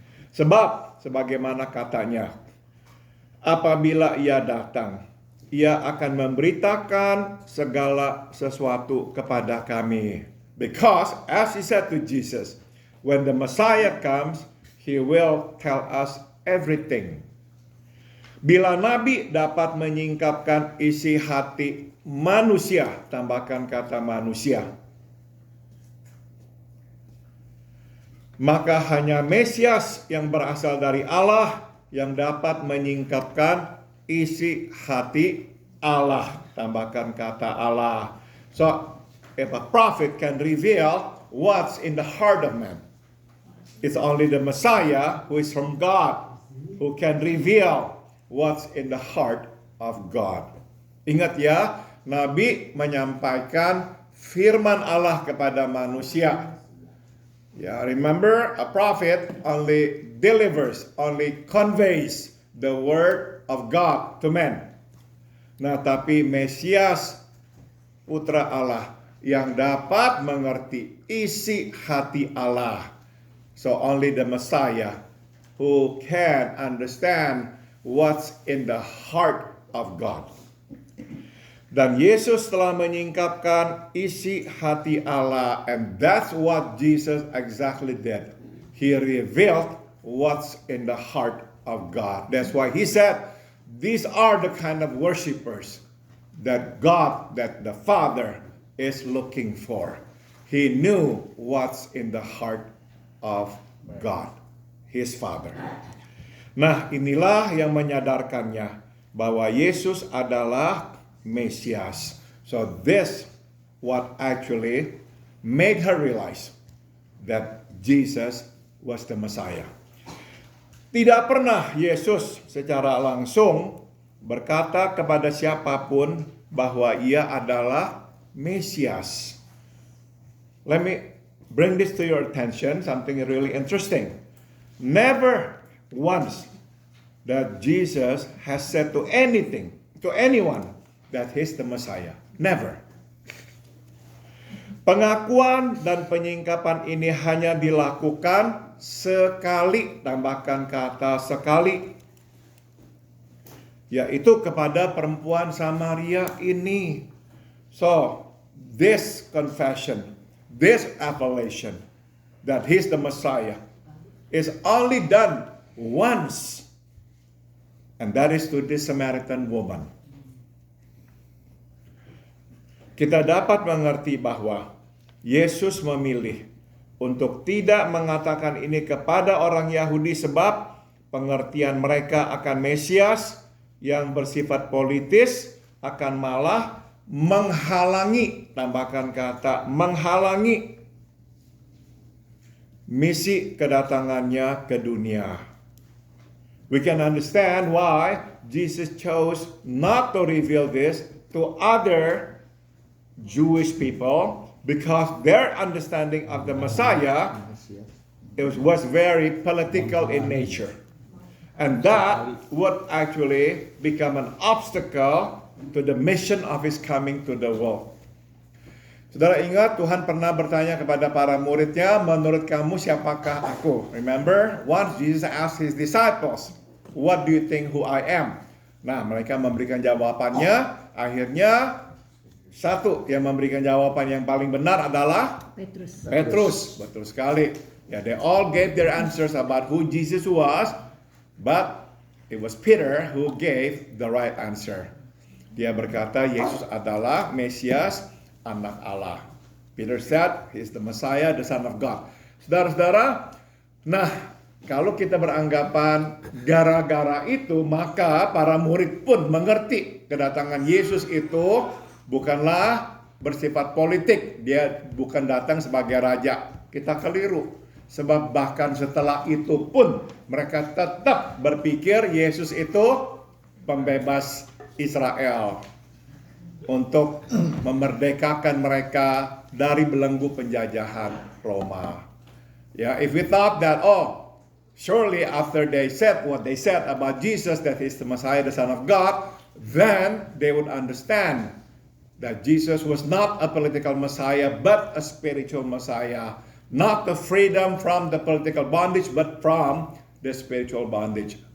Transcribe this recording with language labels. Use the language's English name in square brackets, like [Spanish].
[Indonesian] Sebab, sebagaimana katanya, apabila ia datang, ia akan memberitakan segala sesuatu kepada kami. [English] Because, as he said to Jesus, when the Messiah comes, he will tell us everything. [Indonesian] Bila Nabi dapat menyingkapkan isi hati manusia, tambahkan kata manusia, maka hanya Mesias yang berasal dari Allah yang dapat menyingkapkan isi hati Allah, tambahkan kata Allah. [English] So, if a prophet can reveal what's in the heart of man, it's only the Messiah who is from God who can reveal what's in the heart of God. [Indonesian] Ingat ya, Nabi menyampaikan firman Allah kepada manusia. [English] Ya, remember, a prophet only delivers, only conveys the word of God to men. [Indonesian] Nah, tapi Mesias, putra Allah, yang dapat mengerti isi hati Allah. [English] So only the Messiah who can understand what's in the heart of God. [Indonesian] Dan Yesus telah menyingkapkan isi hati Allah, [English] and that's what Jesus exactly did. He revealed what's in the heart of God. That's why he said, these are the kind of worshipers that God, that the Father is looking for. He knew what's in the heart of God, his Father. [Indonesian] Nah, inilah yang menyadarkannya bahwa Yesus adalah Mesias. [English] So this what actually made her realize that Jesus was the Messiah. [Indonesian] Tidak pernah Yesus secara langsung berkata kepada siapapun bahwa ia adalah Mesias. [English] Let me bring this to your attention, something really interesting. Never once that Jesus has said to anyone that he's the Messiah. Never. [Indonesian] Pengakuan dan penyingkapan ini hanya dilakukan sekali, tambahkan kata sekali, yaitu kepada perempuan Samaria ini. [English] So, this confession, this appellation that he's the Messiah is only done once, and that is to this Samaritan woman. [Indonesian] Kita dapat mengerti bahwa Yesus memilih untuk tidak mengatakan ini kepada orang Yahudi sebab pengertian mereka akan Mesias yang bersifat politis akan malah menghalangi, tambahkan kata menghalangi, misi kedatangannya ke dunia. [English] We can understand why Jesus chose not to reveal this to other Jewish people, because their understanding of the Messiah was very political in nature. And that would actually become an obstacle to the mission of his coming to the world. [Indonesian] Saudara ingat Tuhan pernah bertanya kepada para muridnya, menurut kamu siapakah aku? [English] Remember, once Jesus asked his disciples, what do you think who I am? [Indonesian] Nah, mereka memberikan jawabannya. Akhirnya satu yang memberikan jawaban yang paling benar adalah Petrus. Betul sekali. [English] Ya, they all gave their answers about who Jesus was, but it was Peter who gave the right answer. [Indonesian] Dia berkata Yesus adalah Mesias, anak Allah. [English] Peter said he is the Messiah, the Son of God. [Indonesian] Saudara-saudara, nah kalau kita beranggapan gara-gara itu, maka para murid pun mengerti kedatangan Yesus itu bukanlah bersifat politik. Dia bukan datang sebagai raja. Kita keliru. Sebab bahkan setelah itu pun mereka tetap berpikir Yesus itu pembebas Israel untuk memerdekakan mereka dari belenggu penjajahan Roma. [English] Ya, if we thought that, surely after they said what they said about Jesus, that he's the Messiah, the Son of God, then they would understand that Jesus was not a political Messiah, but a spiritual Messiah. Not the freedom from the political bondage, but from the spiritual bondage.